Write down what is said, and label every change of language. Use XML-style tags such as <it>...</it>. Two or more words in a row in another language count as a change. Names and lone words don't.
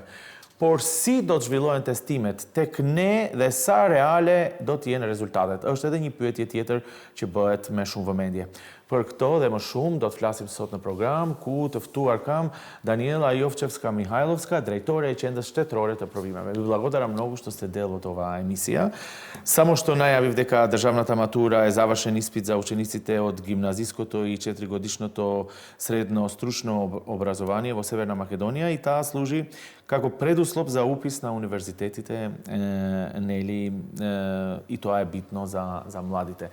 <sq>Por si do të zhvillohen testimet tek ne dhe sa reale do të jenë rezultatet? Është edhe një pyetje tjetër që bëhet me shumë vëmendje. Për këto dhe më shumë do të flasim sot në program, ku të ftuar kam Daniela Jovčevska-Mihajlovska, drejtore e qendrës shtetërore të provimeve.</sq> <mk>Благодарам много što ste del od ova emisija. Само што најавив дека државната матура е завршен испит за учениците од гимназиското и 4-годишното средно стручно образование во Северна Македонија и таа служи како предуслов за упис на универзитетите, нели, и тоа е битно за младите.</mk>